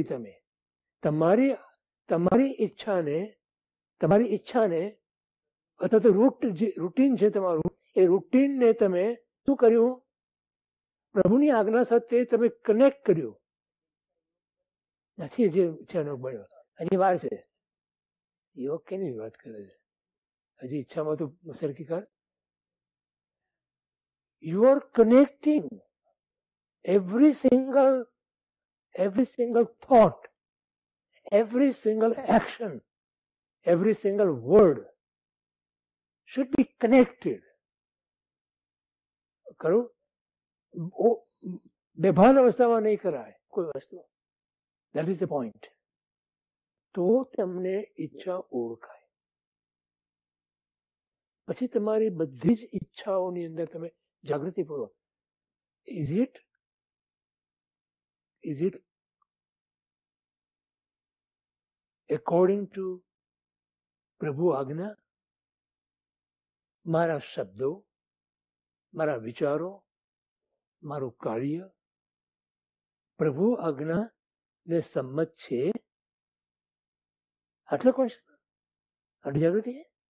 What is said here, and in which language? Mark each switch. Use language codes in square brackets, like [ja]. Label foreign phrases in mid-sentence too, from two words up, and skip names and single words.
[gu] તમે તમારી ઈચ્છાને અથવા તો રૂટીન છે તમારું, એ રૂટીનને તમે શું કર્યું? પ્રભુની આજ્ઞા સાથે તમે કનેક્ટ કર્યું. નથી જે ઈચ્છાનો બન્યો, હજી વાર છે. યોગ કેની વાત કરે છે? હજી ઈચ્છામાં તો સરખી કર. [en] You are connecting every single thought, every single action, every single word should be connected. [gu] કરું? બેભાન અવસ્થામાં નહીં કરાય કોઈ વસ્તુ. [en] That is the point. [gu] તો તમને ઈચ્છા ઓળખાય. પછી તમારી બધી જ ઈચ્છાઓની અંદર તમે જાગૃતિપૂર્વક, [en] is it according to [gu] પ્રભુ આજ્ઞા? મારા શબ્દો, મારા વિચારો, મારું કાર્ય પ્રભુ આજ્ઞા ને સંમત છે? આટલો કોણ? આટલી જાગૃતિ છે.